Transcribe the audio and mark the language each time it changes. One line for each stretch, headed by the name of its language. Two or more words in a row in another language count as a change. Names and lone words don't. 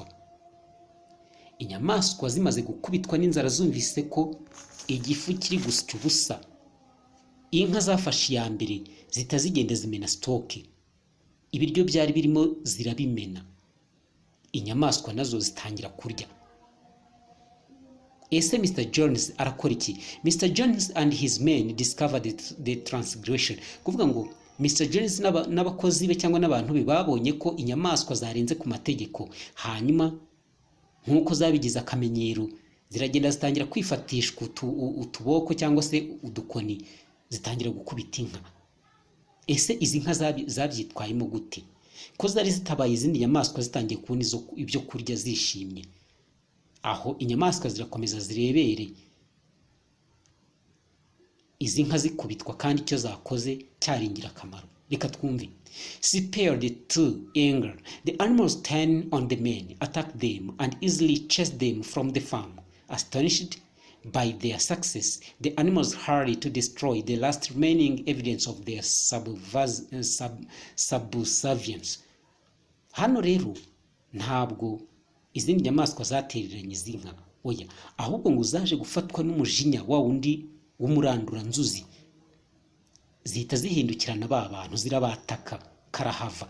Kinyarwanda: Inyamaswa zimaze gukubitwa n'inzara zumvise ko igifu kiri gusya ubusa, inka zafashe iya mbere zitazigenda zimena stoke, ibiryo byari birimo zirabimena, inyamaswa nazo zitangira kurya. Ese Mr. Jones arakora iki?
English: Mr. Jones and his men discovered the transgression.
Kinyarwanda: Kuvuga ngo Mr. Jones n'abakozi be cyangwa n'abantu be babonye ko inyamaswa zarenze ku mategeko, hanyuma nk'uko zabigize akamenyero ziragenda zitangira kwifatishwa utuboko cyangwa se udukoni, zitangira gukubita inka. Ese izi nka zabyitwayemo gute? Ko zari zitabaye izindi nyamaswa zitangiye kubona ibyo kurya zishimye. Aho inyamaswa zirakomeza zirebere izi nka zikubitwa kandi icyo zakoze cyari ingirakamaro. Reka twumve.
English: Spared to anger, the animals turned on the men, attacked them, and easily chased them from the farm. Astonished by their success, the animals hurried to destroy the last remaining evidence of their subservience.
Kinyarwanda: Hano rero ntabwo izindi nyamaswa zatereranye izi nka, oya, ahubwo ngo zaje gufatwa n'umujinya wa wundi w'umurandura nzuzi, zihita zihindukirana ba bantu zirabataka karahava.